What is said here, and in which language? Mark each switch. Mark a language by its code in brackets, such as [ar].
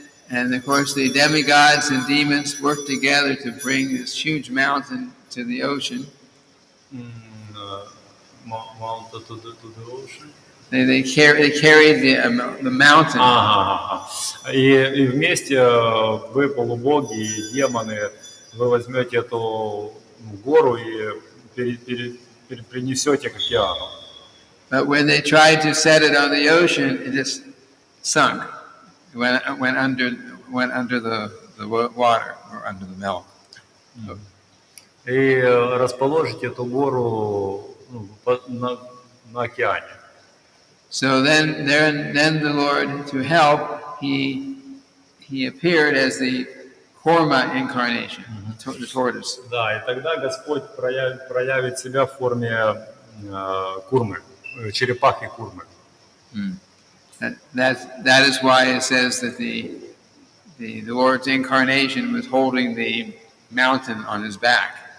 [en] And of course the demigods and demons work together to bring this huge mountain to the ocean. Mountain to the ocean. They carried the mountain. [ru] И вместе вы, полубоги и демоны, вы возьмете эту гору и принесете к океану. [en] But when they tried to set it on the ocean, it just sunk. It went under the water or under the milk. [ru] И расположите эту гору на океане. [en] So then the Lord, to help, he appeared as the Kurma incarnation, the tortoise. [ru] Да, и тогда Господь проявит себя в форме курмы, черепахи курмы. [en] That is why it says that the Lord's incarnation was holding the mountain on his back.